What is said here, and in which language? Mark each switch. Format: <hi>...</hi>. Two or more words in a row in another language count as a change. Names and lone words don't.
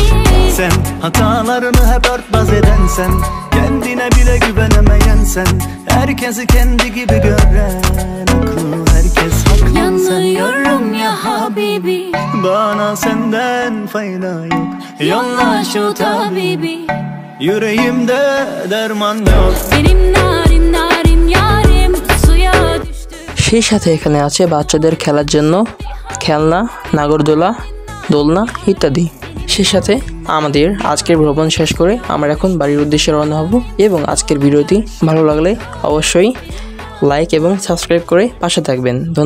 <tr>Sen hatalarını hep örtbas eden sen, kendine bile güvenemeyen sen, herkesi kendi gibi gören aklı, herkes haklı sen. Yanıyorum ya habibi, Bana senden fayda yok, yolla şu tabibi. yüreğimde derman yok. Benim narin narin yarim suya düştü.</tr> <bn>সেই সাথে এখানে আছে বাচ্চাদের খেলার জন্য খেলনা, নাগরদোলা, দোলনা ইত্যাদি। সেই সাথে আমাদের আজকের ভ্রমণ শেষ করে আমরা এখন বাড়ির উদ্দেশ্যে রওনা হব এবং আজকের ভিডিওটি ভালো লাগলে অবশ্যই লাইক এবং সাবস্ক্রাইব করে পাশে থাকবেন।</bn>